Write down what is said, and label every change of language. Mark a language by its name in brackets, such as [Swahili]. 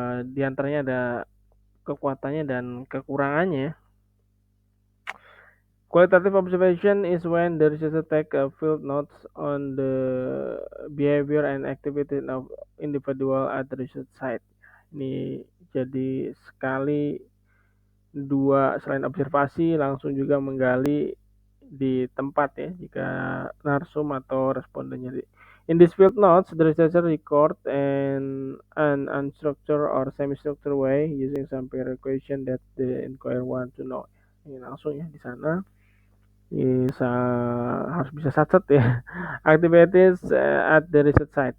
[Indonesian] Di antaranya ada kekuatannya dan kekurangannya. [English] Qualitative observation is when the researcher take field notes on the behavior and activity of individual at the research site. [Indonesian] Ini jadi sekali dua, selain observasi langsung juga menggali di tempat ya, jika narsum atau respondennya. [English] In this field notes, the researcher record an unstructured or semi-structured way using some pair question that the inquirer want to know. [Indonesian] Ini langsung ya di sana. Bisa harus bisa satset ya. [English] Activities at the research site.